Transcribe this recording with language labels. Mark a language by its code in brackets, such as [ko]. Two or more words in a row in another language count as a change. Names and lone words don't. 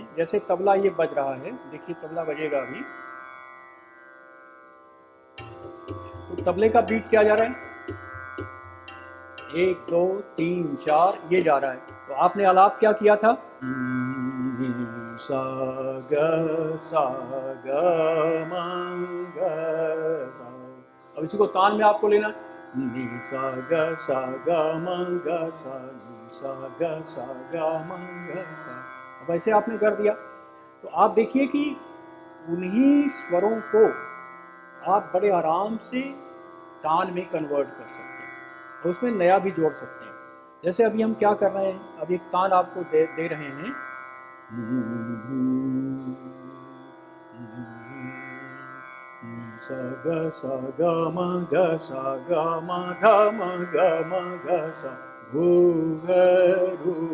[hi] जैसे तबला ये बज रहा है, देखिए तबला बजेगा अभी, तो तबले का बीट क्या जा रहा है, 1 2 3 4 ये जा रहा है। तो आपने आलाप क्या किया था, सा ग म ग सा। अब इसी को तान में आपको लेना, नी सा ग म ग सा, नी सा ग म ग सा। अब ऐसे आपने कर दिया। तो आप देखिए कि उन्हीं स्वरों को आप बड़े आराम से तान में कन्वर्ट कर सकते हैं और उसमें नया भी जोड़ सकते हैं। जैसे अभी हम क्या कर रहे हैं, अब एक तान आपको दे रहे हैं, सा ग म ग सा ग म ध म ग म ग सा भू ग रू